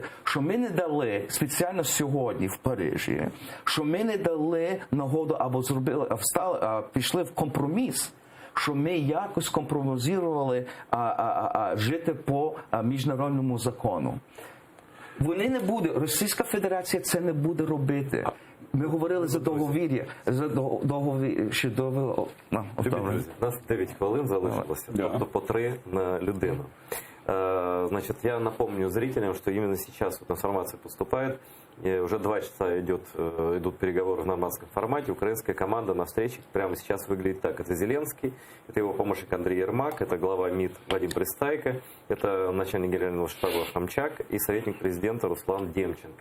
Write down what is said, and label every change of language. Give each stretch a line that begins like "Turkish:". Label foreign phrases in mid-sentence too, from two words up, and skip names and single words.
Ukrainian: Що ми не дали спеціально сьогодні в Парижі, що ми не дали нагоду або пішли в компроміс, що ми якось компромізували жити по міжнародному закону. Вони не будуть, Російська Федерація це не буде робити. Ми говорили за договір'я, ще Друзі, у нас 9 хвилин залишилося, тобто по 3 на людину.
Russian: Значит, я напомню зрителям, что именно сейчас вот информация поступает. И уже 2 часа идут переговоры в нормандском формате. Украинская команда на встрече прямо сейчас выглядит так. Это Зеленский, это его помощник Андрей Ермак, это глава МИД Вадим Пристайко, это начальник генерального штаба Хомчак и советник президента Руслан Демченко.